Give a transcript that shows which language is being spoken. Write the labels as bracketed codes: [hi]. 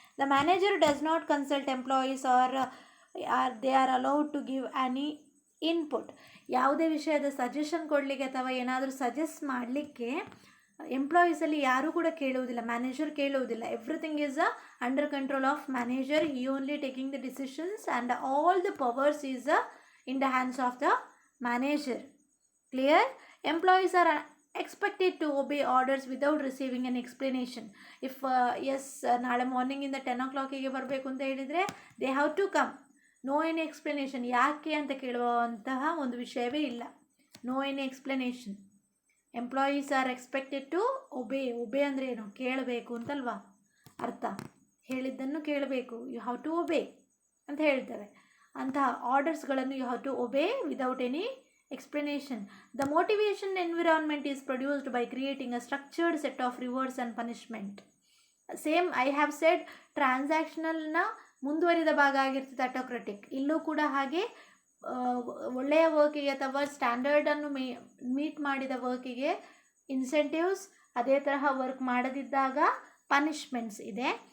[en] The manager does not consult employees or they are allowed to give any input. [kn] ಯಾವುದೇ ವಿಷಯದ suggestion ಕೊಡಲಿಕ್ಕೆ ಅಥವಾ ಏನಾದರೂ ಸಜೆಸ್ಟ್ ಮಾಡಲಿಕ್ಕೆ ಎಂಪ್ಲಾಯೀಸಲ್ಲಿ ಯಾರೂ ಕೂಡ ಕೇಳುವುದಿಲ್ಲ, ಮ್ಯಾನೇಜರ್ ಕೇಳುವುದಿಲ್ಲ. [en] Everything is under control of manager. He only taking the decisions and all the powers is in the hands of the manager. Clear? Employees are expected to obey orders without receiving an explanation. [kn] If ನಾಳೆ ಮಾರ್ನಿಂಗಿಂದ 10 o'clock ಬರಬೇಕು ಅಂತ ಹೇಳಿದರೆ [en] They have to come. No any explanation. [kn] ಯಾಕೆ ಅಂತ ಕೇಳುವಂತಹ ಒಂದು ವಿಷಯವೇ ಇಲ್ಲ. [en] No any explanation. Employees are expected to obey. [kn] ಒಬೇ ಅಂದರೆ ಏನು? ಕೇಳಬೇಕು ಅಂತಲ್ವಾ ಅರ್ಥ. ಹೇಳಿದ್ದನ್ನು ಕೇಳಬೇಕು. [en] you have to obey [kn] ಅಂತ ಹೇಳ್ತೇವೆ. ಅಂತಹ ಆರ್ಡರ್ಸ್ಗಳನ್ನು [en] You have to obey without any explanation. The motivation environment is produced by creating a structured set of rewards and punishment. Same I have said, [kn] ಟ್ರಾನ್ಸಾಕ್ಷನಲ್ನ ಮುಂದುವರಿದ ಭಾಗ ಆಗಿರ್ತದೆ ಆಟೋಕ್ರೆಟಿಕ್. ಇಲ್ಲೂ ಕೂಡ ಹಾಗೆ ಒಳ್ಳೆಯ ವರ್ಕಿಗೆ ಅಥವಾ ಸ್ಟ್ಯಾಂಡರ್ಡನ್ನು ಮೀಟ್ ಮಾಡಿದ ವರ್ಕಿಗೆ ಇನ್ಸೆಂಟಿವ್ಸ್, ಅದೇ ತರಹ ವರ್ಕ್ ಮಾಡದಿದ್ದಾಗ ಪನಿಷ್ಮೆಂಟ್ಸ್ ಇದೆ.